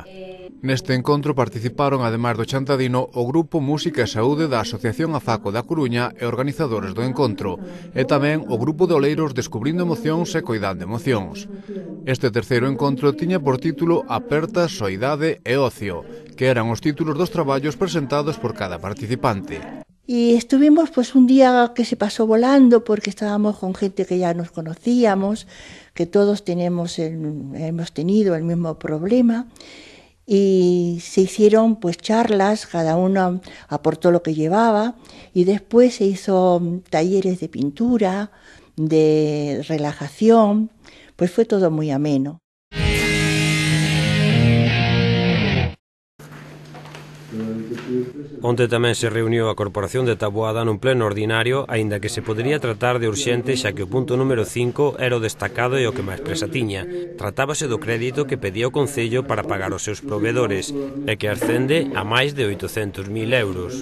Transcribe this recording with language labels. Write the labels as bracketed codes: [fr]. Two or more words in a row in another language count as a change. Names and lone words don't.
[gl] Neste encontro participaron, ademais do Chantadino, o Grupo Música e Saúde da Asociación Afaco da Coruña e organizadores do encontro, e tamén o Grupo de Oleiros Descubrindo Emocións e Coidando Emocións. Este terceiro encontro tiña por título Aperta, Soidade e Ocio, que eran os títulos dos traballos presentados por cada participante. [es] Y estuvimos pues un día que se pasó volando porque estábamos con gente que ya nos conocíamos, que todos hemos tenido el mismo problema y se hicieron pues charlas, cada uno aportó lo que llevaba y después se hizo talleres de pintura, de relajación, pues fue todo muy ameno. [gl] Onte tamén se reuniu a Corporación de Taboada nun pleno ordinario, aínda que se podería tratar de urxente xa que o punto número 5 era o destacado e o que máis presa tiña. Tratábase do crédito que pedía o Concello para pagar os seus provedores e que ascende a máis de 800.000 euros.